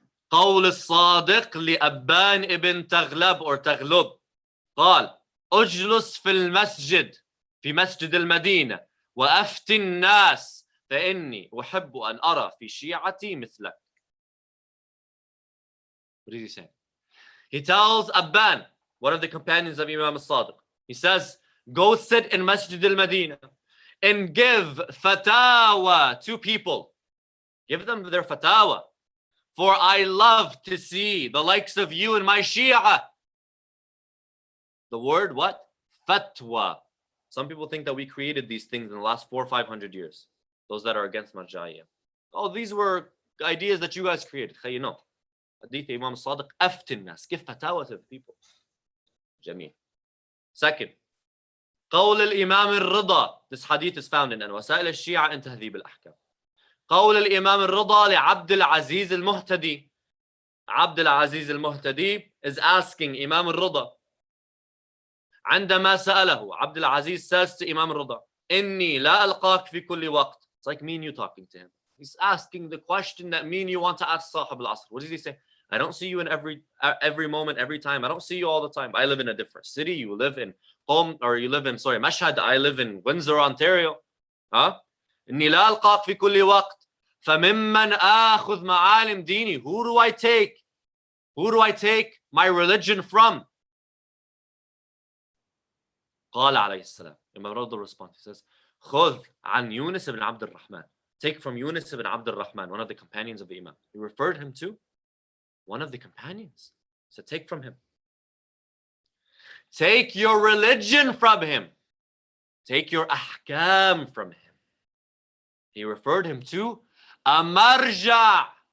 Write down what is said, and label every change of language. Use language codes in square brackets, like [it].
[ar] قول الصادق لأبان ابن تغلب or تغلب قال اجلس في المسجد في مسجد المدينة وأفتي الناس فإني أحب أن أرى في شيعتي مثلك. [en] What is he saying? He tells Abban, one of the companions of Imam al-Sadiq, he says, go sit in Masjid al-Madinah and give fatawa to people. Give them their fatawa. For I love to see the likes of you in my Shia. The word what? Fatwa. Some people think that we created these things in the last 400 or 500 years. Those that are against Marja'iyya. Oh, these were ideas that you guys created. You know. Hadith Imam Sadiq, aftin nas. Give fatawa to the people. Jameel. [ar] Second, قول الإمام الرضا. [en] This hadith is found in وسائل الشيعة in تهذيب الأحكام. [ar] قول الإمام الرضا لعبد العزيز المهتدي. [en] عبد العزيز المهتدي is asking Imam al-Rida. [ar] عندما سأله عبد العزيز [en] says to Imam al-Rida, [ar] إني لا ألقاك في كل وقت. [en] It's like me and you talking to him. He's asking the question that me and you want to ask Sahib al-Asr. What does he say? I don't see you in every moment, every time. I don't see you all the time. I live in a different city. You live in Mashhad. I live in Windsor, Ontario. Huh? [ar] إني لا ألقاك في كل وقت. فممن آخذ معالم ديني. [en] Who do I take? Who do I take my religion from? [ar] قال عليه السلام. [en] Imam Radul responds. He says, [ar] خذ عن يونس بن عبد الرحمن. [en] Take from Yunus ibn Abd al-Rahman, one of the companions of the Imam. He referred him to one of the companions. So take from him. Take your religion from him. Take your ahkam from him. He referred him to a marja.